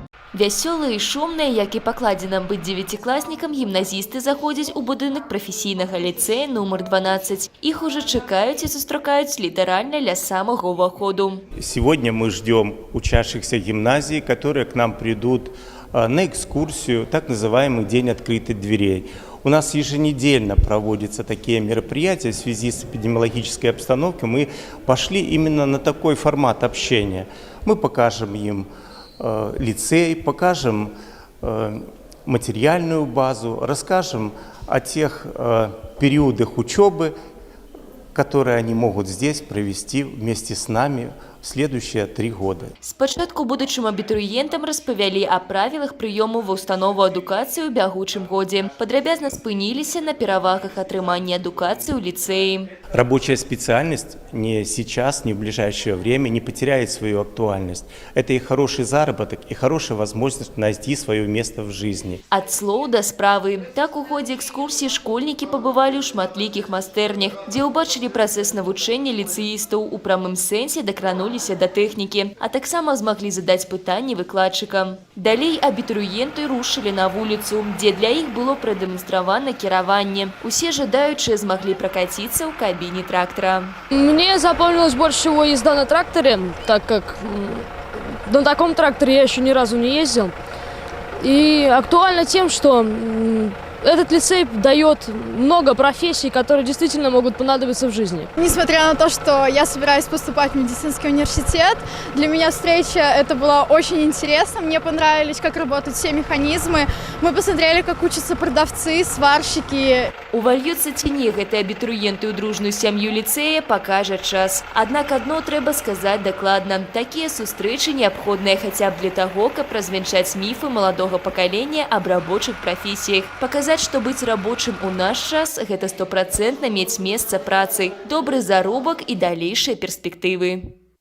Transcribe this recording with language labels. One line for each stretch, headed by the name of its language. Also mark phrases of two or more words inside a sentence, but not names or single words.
Belarusian: Вясёлыя і шумныя, як і пакладзена быць дзевяцікласнікам, гімназісты заходзяць у будынак прафесійнага ліцэя нумар 12. Іх уже чакаюць і сустракаюць літаральна ля самага ўваходу.
Russian: Сегодня мы ждем учащихся гимназии, которые к нам придут на экскурсию, так называемый День открытых дверей. У нас еженедельно проводятся такие мероприятия в связи с эпидемиологической обстановкой. Мы пошли именно на такой формат общения. Мы покажем им лицей, покажем материальную базу, расскажем о тех периодах учебы, которые они могут здесь провести вместе с нами в следующие 3 года.
Belarusian: Спачатку будучым абітурыентам распавялі о правілах прыёму ва ўстанову адукацыі ў бягучым годзе. Падрабязна спыніліся на перавагах атрымання адукацыі ў ліцэі.
Russian: Рабочая специальность ни сейчас, ни в ближайшее время не потеряет свою актуальность. Это и хороший заработок, и хорошая возможность найти свое место в жизни.
Belarusian: Ад слоў да справы. Так у ходзе экскурсіі школьнікі пабывалі ў шматлікіх майстэрнях, дзе ўбачылі працэс навучання ліцэістаў, у прамым сэнсе дакрануліся да тэхнікі, а таксама змаглі задаць пытанні выкладчыкам. Далей абітурыенты рушылі на вуліцу, дзе для іх было прадэманстравана кіраванне. Усе жадаючыя змаглі пракаціцца ў кабіне трактора.
Russian: Мне запомнилась больше всего езда на тракторе, так как на таком тракторе я еще ни разу не ездил. И актуально тем, что этот лицей дает много профессий, которые действительно могут понадобиться в жизни. Несмотря на то, что я собираюсь поступать в медицинский университет, для меня встреча это была очень интересно. Мне понравились, как работают все механизмы. Мы посмотрели, как учатся продавцы, сварщики.
Belarusian: Увальюцца ці не гэты абітурыенты ў дружную сям'ю ліцэя пакажа час. Аднак адно трэба сказаць дакладна. Такія сустрэчы неабходныя хаця б для таго, каб развенчаць міфы маладога пакалення аб рабочых прафесіях. Паказаць, што быць рабочым у наш час – гэта 100% мець месца працы, добры заробак і далейшыя перспектывы.